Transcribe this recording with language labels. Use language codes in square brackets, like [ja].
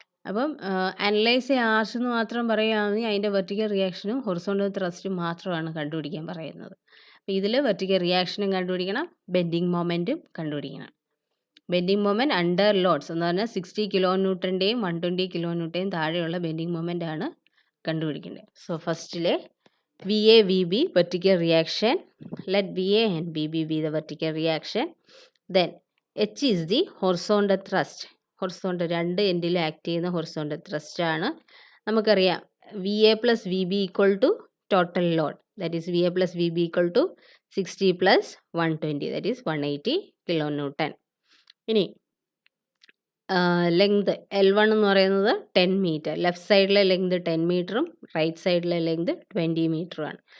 [ml] അപ്പം അനലൈസ് ചെയ്യുക ആർച്ച് എന്ന് മാത്രം പറയുകയാണെങ്കിൽ അതിൻ്റെ വെർട്ടിക്കൽ റിയാക്ഷനും ഹൊറിസോണ്ടൽ ത്രസ്റ്റും മാത്രമാണ് കണ്ടുപിടിക്കാൻ പറയുന്നത്. അപ്പോൾ ഇതിൽ വെർട്ടിക്കൽ റിയാക്ഷനും കണ്ടുപിടിക്കണം, ബെൻഡിങ് മൊമെൻറ്റും കണ്ടുപിടിക്കണം. ബെൻഡിങ് മൊമെൻറ്റ് അണ്ടർ ലോഡ്സ് എന്ന് പറഞ്ഞാൽ 60 കിലോ ന്യൂട്ടൻ്റെയും 120 കിലോ ന്യൂട്ടൻ്റെയും താഴെയുള്ള ബെൻഡിങ് മൊമെൻ്റ് ആണ് കണ്ടുപിടിക്കേണ്ടത്. [en] So ഫസ്റ്റിലെ VA VB vertical reaction, let VA and BB be the vertical reaction. Then H is the horizontal thrust. [ml] Horizontal രണ്ട് എൻഡിൽ ആക്ട് ചെയ്യുന്ന ഹൊറിസോണ്ടൽ ത്രസ്റ്റ് ആണ്. നമുക്കറിയാം VA plus VB equal to total load, that is VA plus VB equal to 60 plus 120, that is 180 kilo newton. ഇനി length L1 എന്ന് പറയുന്നത് 10 metre, left സൈഡിലെ length 10 മീറ്ററും റൈറ്റ് സൈഡിലെ ലെങ്ത് 20 മീറ്ററുമാണ്.